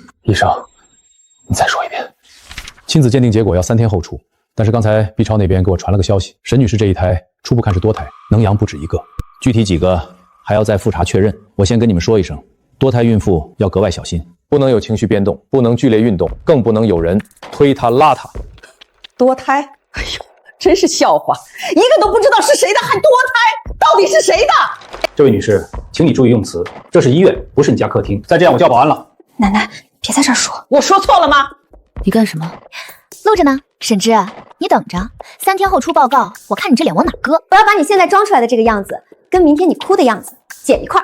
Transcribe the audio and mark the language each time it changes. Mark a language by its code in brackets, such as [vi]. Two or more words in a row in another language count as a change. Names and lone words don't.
[zh] 醫生，你再說一遍。親子鑑定結果要3天後出，但是剛才 B 超那邊給我傳了個消息，沈女士這一胎初步看是多胎，能陽不止一個，具體幾個還要再複查確認。我先跟你們說一聲，多胎孕婦要格外小心，不能有情緒變動，不能劇烈運動，更不能有人推她拉她。多胎？哎呦，真是笑話，一个都不知道是誰的，还多胎，到底是誰的？这位女士，請你注意用詞，這是醫院，不是你家客廳。再這樣我叫保安了。奶奶，別在這兒說。我說錯了嗎？你幹什麼？錄着呢，沈之，你等着，3天後出報告，我看你這臉往哪擱。我要把你現在裝出來的這個樣子，跟明天你哭的樣子剪一塊。